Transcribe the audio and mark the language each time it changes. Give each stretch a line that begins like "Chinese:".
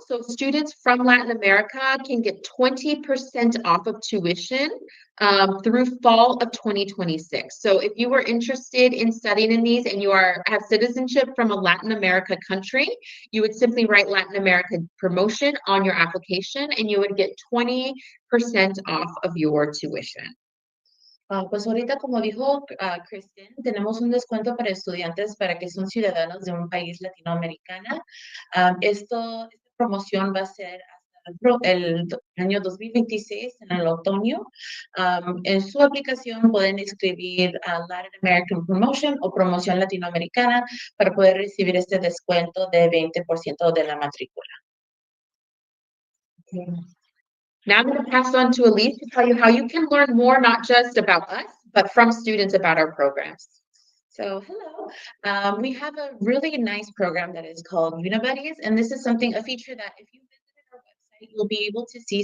English: So students from Latin America can get 20% off of tuition through fall of 2026. So if you were interested in studying in these and you have citizenship from a Latin America country, you would simply write Latin America promotion on your application and you would get 20% off of your tuition.
Spanish: Pues ahorita, como dijo Kristen, tenemos un descuento para estudiantes para que son ciudadanos de un país latinoamericano. Esta promoción va a ser hasta el año 2026, en el otoño. En su aplicación pueden escribir Latin American Promotion o Promoción Latinoamericana para poder recibir este descuento de 20% de la matrícula.
English: Okay. Now I'm going to pass on to Elise to tell you how you can learn more, not just about us, but from students about our programs. So hello, we have a really nice program that is called Unibuddies, and this is a feature that if you visited our website, you'll be able to see.